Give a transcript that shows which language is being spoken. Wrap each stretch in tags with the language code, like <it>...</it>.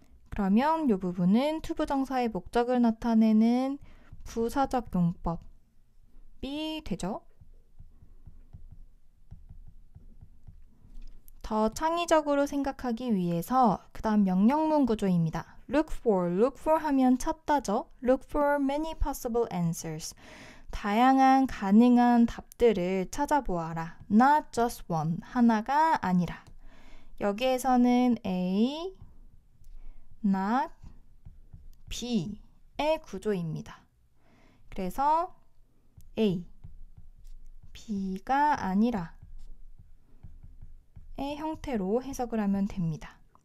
<ko>그러면 이 부분은 투부정사의 목적을 나타내는 부사적 용법이 되죠. 더 창의적으로 생각하기 위해서 그 다음 명령문 구조입니다. Look for 하면 찾다죠.</ko> <en>Look for many possible answers.</en> <ko>다양한 가능한 답들을 찾아보아라.</ko> <en>Not just one.</en> <ko>하나가 아니라. 여기에서는 A, not B의 구조입니다. 그래서 A, B가 아니라 의 형태로 해석을 하면 됩니다.</ko>